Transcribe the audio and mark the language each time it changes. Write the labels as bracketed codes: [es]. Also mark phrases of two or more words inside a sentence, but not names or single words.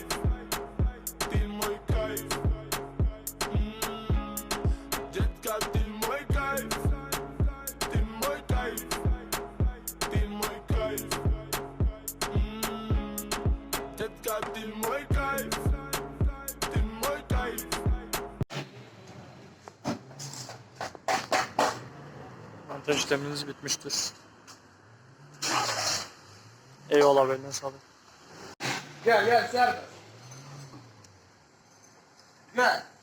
[ru] Ты мой кайф. Детка, ты мой кайф. Ты мой кайф. Ты мой кайф. Детка, ты мой кайф, ты мой кайф. [tr] Montaj işleminiz bitmiştir. Eyvallah, eline sağlık. Gel gel Serdar. Gel.